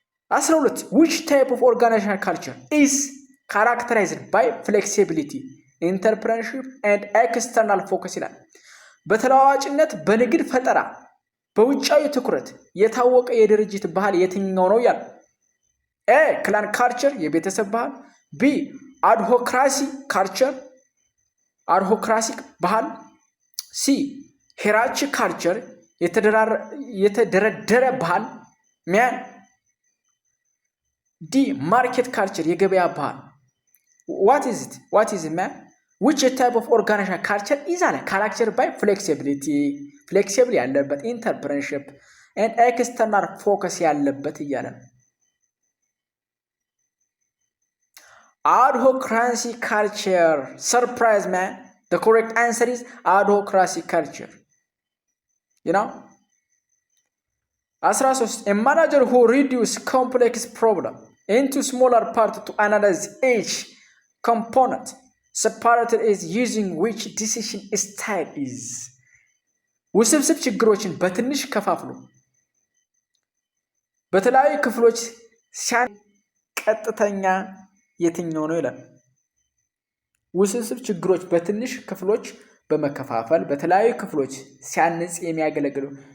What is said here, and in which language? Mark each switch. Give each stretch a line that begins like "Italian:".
English: 12 which type of organizational culture is characterized by flexibility, entrepreneurship and external focus ይላል።
Amharic: በተለዋዋጭነት በንግድ ፈጠራ በውጫዊ ትኩረት የታወቀ የድርጅት ባህል የትኛው ነው ያለው? ኤ ክላን ካልቸር የቤተሰብ ባህል፣ ቢ አድሆክራሲ ካልቸር አድሆክራሲክ ባህል፣ ሲ ሄራርቺ ካልቸር የተደረደረ ባህል ሚያን፣ ዲ ማርኬት ካልቸር የገበያ ባህል።
English: what is it man? which type of organizational culture is characterized by flexibility ያለበት entrepreneurship and external focus ያለበት እያለ ነው። adhocracy culture. Surprise man, the correct answer is adhocracy culture. You know, 13 a manager who reduce complex problem into smaller parts to analyze each component separated is using which decision style is.
Amharic: ውስብስብ ችግሮችን በትንሽ ከፋፍሎ በተለያዩ ክፍሎች ቀጥተኛ የትኛው ነው ይላል። ውስብስብ ችግሮች በትንሽ ክፍሎች በመከፋፈል በተለያዩ ክፍሎች ሲያንጽ የሚያገለግለው